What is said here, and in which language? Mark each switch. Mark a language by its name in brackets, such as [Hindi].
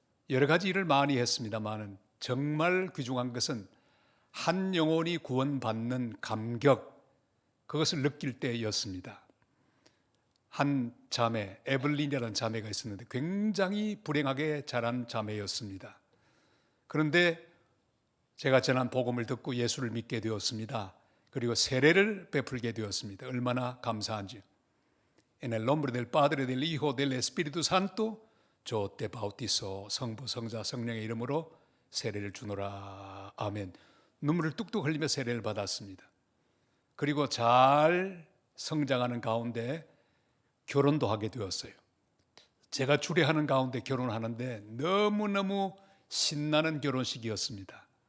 [Korean] 여러 가지 일을 많이 했습니다만 정말 귀중한 것은 한 영혼이 구원받는 감격, 그것을 느낄 때였습니다. 한 자매, 에블린이라는 자매가 있었는데 굉장히 불행하게 자란 자매였습니다. 그런데 제가 전한 복음을 듣고 예수를 믿게 되었습니다. 그리고 세례를 베풀게 되었습니다. 얼마나 감사한지요. [Spanish] En el nombre del Padre, del Hijo, del Espíritu Santo, yo te bautizo. [Korean] 성부, 성자, 성령의 이름으로 세례를 주노라. 아멘. 눈물을 뚝뚝 흘리며 세례를 받았습니다. 그리고 잘 성장하는 가운데 결혼도 하게 되었어요. 제가 주례하는 가운데 결혼하는데 너무너무 신나는 결혼식이었습니다.